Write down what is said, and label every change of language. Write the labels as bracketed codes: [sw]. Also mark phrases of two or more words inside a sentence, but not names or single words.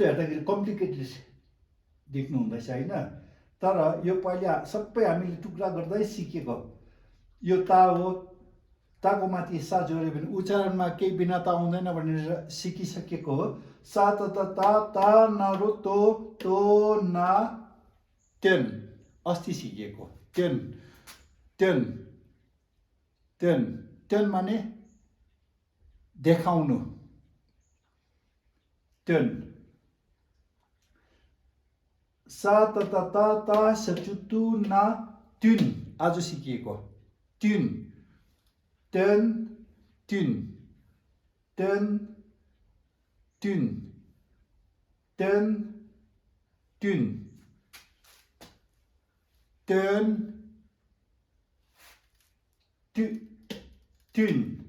[ne] हेर्दाखेरि कम्प्लिकेटेड देख्नु हुँदैछ होइन, तर यो पहिला सबै हामीले टुक्रा गर्दै सिकेको। यो ता हो, ताको माथि सा जोड्यो भने उच्चारणमा केही भिन्नता आउँदैन भनेर सिकिसकेको हो। सा त ता न रो तो ना तेन अस्ति सिकेको। तेन माने देखाउनु, तेन। सा त ता सचुतु ना तुन आज सिकिएको, तुन तेन तुन तेन तुन तेन तुन तेन तुन।